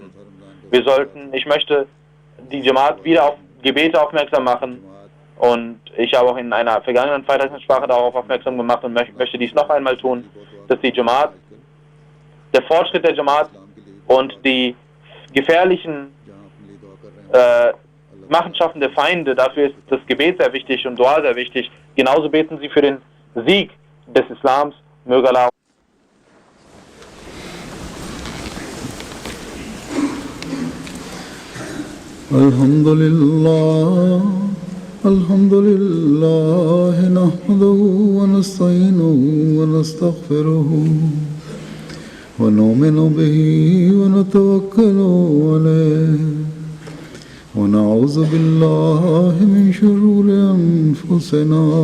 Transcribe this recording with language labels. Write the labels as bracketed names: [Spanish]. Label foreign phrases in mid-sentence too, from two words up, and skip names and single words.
[German] Ich möchte die Jamaat wieder auf Gebete aufmerksam machen und ich habe auch in einer vergangenen Freitagssprache darauf aufmerksam gemacht und möchte dies noch einmal tun, dass die Jamaat, der Fortschritt der Jamaat und die gefährlichen Machenschaften der Feinde, dafür ist das Gebet sehr wichtig und Dua sehr wichtig. Genauso beten sie für den Sieg des Islams. Möge Allah [Arabic] الحمد لله نحمده و نستعينه و نستغفره و نؤمن به و نتوكل عليه ونعوذ بالله من شرور أنفسنا